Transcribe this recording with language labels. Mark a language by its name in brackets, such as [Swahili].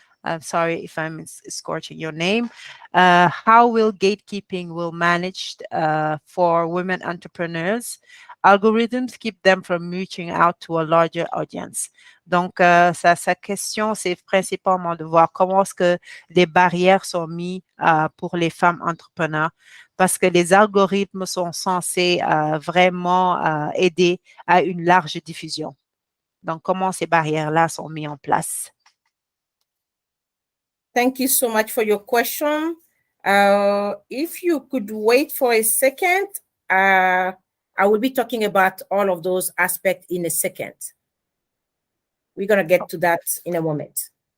[English] I'm sorry if I'm scorching your name. How will gatekeeping will managed for women entrepreneurs? Algorithms keep them from reaching out to a larger audience. [French] Donc, sa question, c'est principalement de voir comment est-ce que les barrières sont mises pour les femmes entrepreneurs, parce que les algorithmes sont censés vraiment aider à une large diffusion. Donc, comment ces barrières-là sont mises en place? [English] Thank you so much for your question. If you could wait for a second, I will be talking about all of those aspects in a second. We're going to get to that in a moment.